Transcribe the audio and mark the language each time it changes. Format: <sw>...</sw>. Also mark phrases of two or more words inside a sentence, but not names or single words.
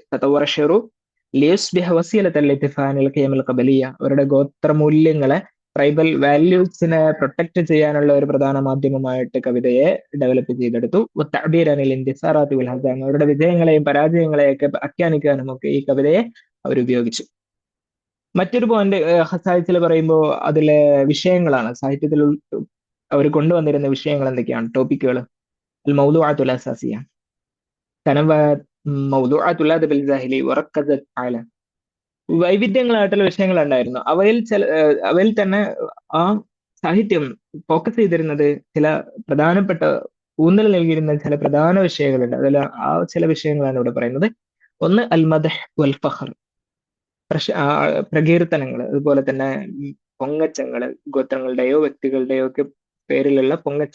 <ar>تطور الشعر ليصبح وسيلة للحفاظ القيم القبلية,</ar> <ml>അവരുടെ ഗോത്രമൂല്യങ്ങളെ</ml> <en>tribal values</en> <ml>പ്രൊട്ടക്ട് ചെയ്യാനുള്ള ഒരു പ്രധാന മാധ്യമമായിട്ട് കവിതയെ ഡെവലപ്പ് ചെയ്തെടുത്തു.</ml> <ar>تعبيرا الانتصارات والأحزان,</ar> <ml>അവരുടെ വിജയങ്ങളെയും പരാജയങ്ങളെയൊക്കെ ആഖ്യാനിക്കാനും ഒക്കെ ഈ കവിതയെ അവർ ഉപയോഗിച്ചു. മറ്റൊരു പോയിന്റ് സാഹിത്യത്തിൽ പറയുമ്പോൾ അതിലെ വിഷയങ്ങളാണ്. സാഹിത്യത്തിൽ അവർ കൊണ്ടുവന്നിരുന്ന വിഷയങ്ങൾ എന്തൊക്കെയാണ്?</ml> <ar>ടോപ്പിക്കുകൾ الموضوعات الأساسية تنوعت موضوعات الأدب الجاهلي وركزت على</ar> <ml>വൈവിധ്യങ്ങളായിട്ടുള്ള വിഷയങ്ങൾ ഉണ്ടായിരുന്നു. അവയിൽ തന്നെ ആ സാഹിത്യം ഫോക്കസ് ചെയ്തിരുന്നത് ചില പ്രധാനപ്പെട്ട ഊന്നൽ നൽകിയിരുന്ന ചില പ്രധാന വിഷയങ്ങളുണ്ട്. അതിൽ ആ ചില വിഷയങ്ങളാണ് ഇവിടെ പറയുന്നത്. ഒന്ന്</ml> <ar>المدح والفخر,</ar> <ml>പ്രകീർത്തനങ്ങൾ, അതുപോലെ തന്നെ പൊങ്ങച്ചങ്ങള്, ഗോത്രങ്ങളുടെയോ വ്യക്തികളുടെയോ ഒക്കെ പേരിലുള്ള പൊങ്ങച്ചം.</ml>